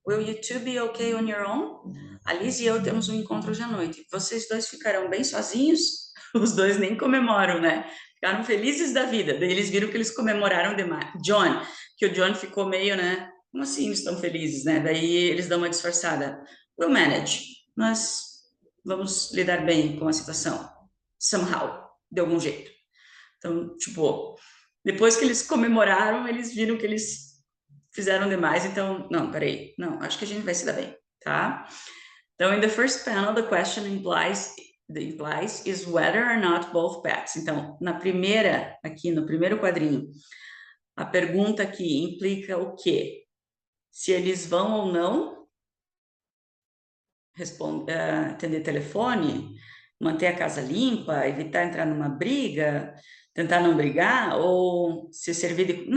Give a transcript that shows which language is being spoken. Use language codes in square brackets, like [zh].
[en] Will you two be okay on your own? [pt] Alice e eu temos um encontro hoje à noite. Vocês dois ficarão bem sozinhos? Os dois nem comemoram, né? Ficaram felizes da vida. Daí eles viram que eles comemoraram demais. John, que o John ficou meio, né? Como assim eles estão felizes, né? Daí eles dão uma disfarçada. [en] We'll manage. [pt] Nós vamos lidar bem com a situação. [en] Somehow. [pt] De algum jeito. Então, tipo, depois que eles comemoraram, eles viram que eles fizeram demais. Então, não, peraí. Não, acho que a gente vai se dar bem, tá? Então, [en] in the first panel, the question implies is whether or not both pets. [pt] Então, na primeira, aqui no primeiro quadrinho, a pergunta aqui implica o quê? Se eles vão ou não atender telefone, manter a casa limpa, evitar entrar numa briga, tentar não brigar, ou se servir de...